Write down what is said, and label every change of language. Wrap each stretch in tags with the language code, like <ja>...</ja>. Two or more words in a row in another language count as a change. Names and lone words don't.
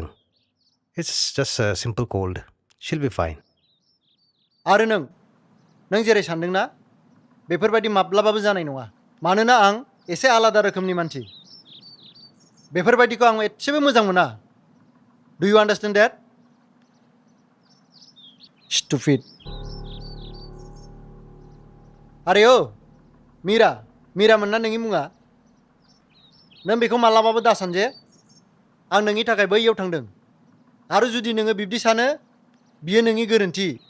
<en>It's just a simple cold. She'll be fine.</en> <brx>आरो नों जेरै सानदोंना बेफोरबायदि माब्लाबाबो जानाय नङा. मानोना आं एसे आलादा रोखोमनि मानसि. बेफोरबायदिखौ आं एसेबो मोजां मोना.</brx> <en>Do you understand that? Stupid.</en> <brx>आरे ओ मिरा मोनना नोंनि मुङा? नों बेखौ मालाबाबो दासान जे आं नोंनि थाखाय बैयाव थांदों. आरो जुदि नोङो बिब्दि सानो बियो नोंनि गोरोन्थि.</brx>